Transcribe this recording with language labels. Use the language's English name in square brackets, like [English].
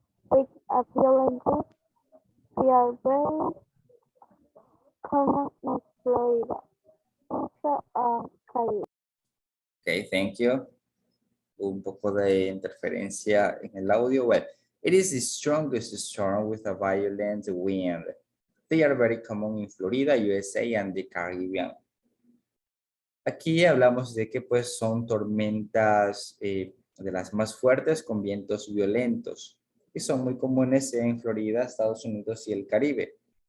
[English] With a violent we are very common in Florida. Also, Okay, thank you. [Spanish] un poco de interferencia en el audio. [English] Well, it is the strongest storm with a violent wind. They are very common in Florida, USA, and the Caribbean. [Spanish] Aquí hablamos de que pues son tormentas de las más fuertes con vientos violentos y son muy comunes en Florida, Estados Unidos y el Caribe.